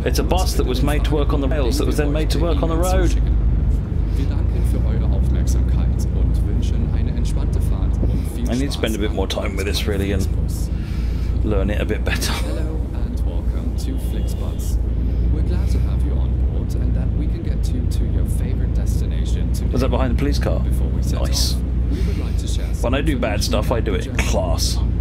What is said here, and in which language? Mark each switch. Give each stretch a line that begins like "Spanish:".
English: It's a bus that was made to work on the rails that was then made to work on the road.
German: Wir danken für eure Aufmerksamkeit und wünschen eine entspannte Fahrt und viel Spaß.
English: I need to spend a bit more time with this really and learn it a bit better. Hello and welcome to Flixbus. We're glad to have you on board and that we can get you to your favorite destination today. Was that behind the police car? Before we set Nice. off, we would like to share some When I do bad stuff, I do it in class.